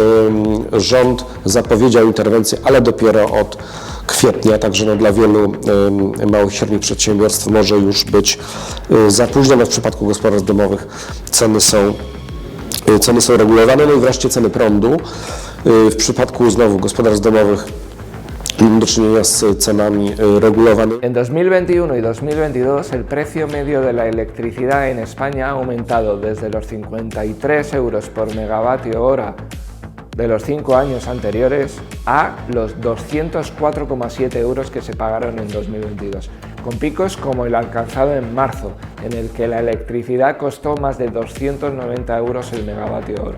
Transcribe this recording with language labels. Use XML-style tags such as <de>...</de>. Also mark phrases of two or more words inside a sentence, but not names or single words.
<pl>Rząd zapowiedział interwencję, ale dopiero od kwietnia, także dla wielu małych i średnich przedsiębiorstw może już być za późno. W przypadku gospodarstw domowych ceny są regulowane. No i wreszcie ceny prądu. W przypadku znowu gospodarstw domowych mamy do czynienia z cenami regulowanymi.</pl> <es>En 2021 y 2022 el precio medio de la electricidad en España ha aumentado desde los 53 euros por megavatio hora de los 5 años anteriores a los 204,7 euros que se pagaron en 2022, con picos como el alcanzado en marzo, en el que la electricidad costó más de 290 euros el megavatio hora.</es>